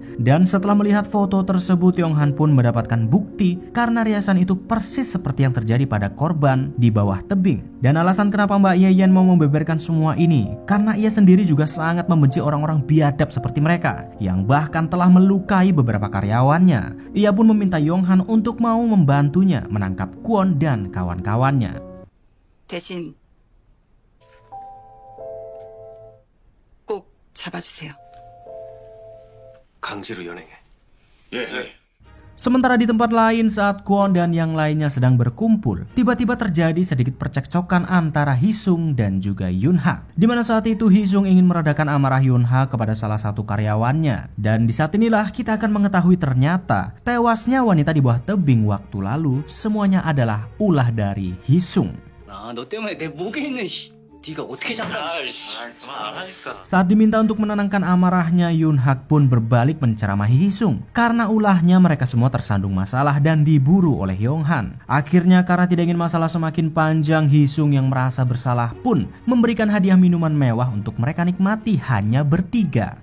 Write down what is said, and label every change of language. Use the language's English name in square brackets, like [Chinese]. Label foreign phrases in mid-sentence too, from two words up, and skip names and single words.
[Indonesian] Dan setelah melihat foto tersebut, Yonghan pun mendapatkan bukti karena riasan itu persis seperti yang terjadi pada korban di bawah tebing. Dan alasan kenapa Mbak Yeyen mau membeberkan semua ini, karena ia sendiri juga sangat membenci orang-orang biadab seperti mereka, yang bahkan telah melukai beberapa karyawannya. Ia pun meminta Yonghan untuk mau membantunya menangkap Kwon dan kawan-kawannya. [Korean] 대신 꼭 잡아주세요. 강제로 연행해. [Indonesian] Sementara di tempat lain saat Kwon dan yang lainnya sedang berkumpul, tiba-tiba terjadi sedikit percekcokan antara Hisung dan juga Yun Ha. Di mana saat itu Hisung ingin meredakan amarah Yun Ha kepada salah satu karyawannya. Dan di saat inilah kita akan mengetahui ternyata tewasnya wanita di bawah tebing waktu lalu semuanya adalah ulah dari Hisung. [Korean] 너 때문에 내 목에 있는 네가 어떻게 장난을? [Indonesian] Saat diminta untuk menenangkan amarahnya, Yoon Hak pun berbalik menceramahi Hee-sung. Karena ulahnya mereka semua tersandung masalah dan diburu oleh Yong-han. Akhirnya karena tidak ingin masalah semakin panjang, Hee-sung yang merasa bersalah pun memberikan hadiah minuman mewah untuk mereka nikmati hanya bertiga.